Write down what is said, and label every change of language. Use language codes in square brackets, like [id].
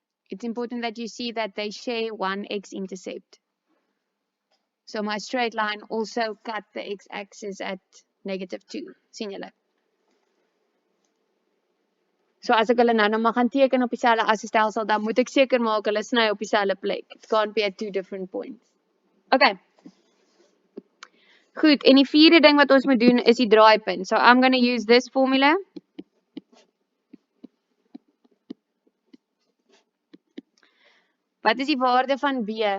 [en] It's important that you see that they share one x-intercept. So my straight line also cut the x-axis at -2. [af] Sien julle? So as ek hulle nou mag gaan teken op dieselfde as 'n stelsel, dan moet ek seker maak hulle sny op dieselfde plek. [en] It can't be at two different points. Okay. [af] Goed, en die vierde ding wat ons moet doen is die draaipunt. [en] So I'm going to use this formula. [af] Wat is die waarde van B?